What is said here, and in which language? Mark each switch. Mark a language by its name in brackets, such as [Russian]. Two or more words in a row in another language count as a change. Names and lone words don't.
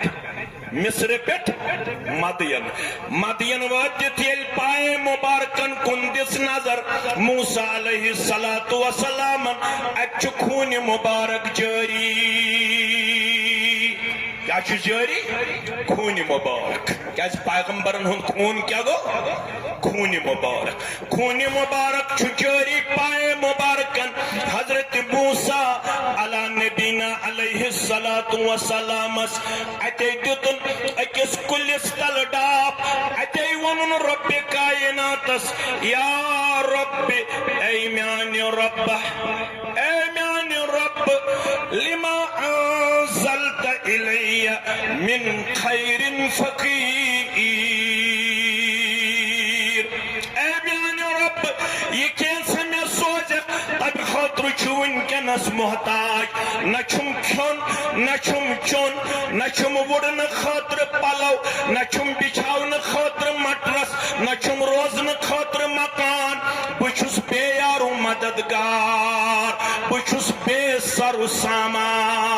[Kashmiri] مصر پیٹ مدین. مدین واتت یل پائے مبارکن کن دس نظر موسیٰ [Arabic] علیہ السلام [Kashmiri] اچھ خون مبارک جاری. کیا چھ جاری؟ خون مبارک. کیا پیغمبرن ہن خون کیا گو؟ خون مبارک. خون مبارک چھ جاری پائے مبارکن حضرت موسیٰ [Arabic] علی نبینا علیہ السلام [Kashmiri] اتے دیتن اکس کلس تل ڈاپ. اتے ونن رب کائناتس یا رب اے میان رب اے میان رب [Arabic] لما انزلت الی من خیر فقیر. [Kashmiri] اے میان رب یہ کیسے میں سوچ تب خاطر چھون کنس محتاج. نہ چھم کھون نہ چھم چون نہ چھم وڑن خاطر پلو نہ چھم بچھاون خاطر مٹرس نہ چھم روزن خاطر مکان. بچھس بے یارو مددگار بچھس بے سر سامان.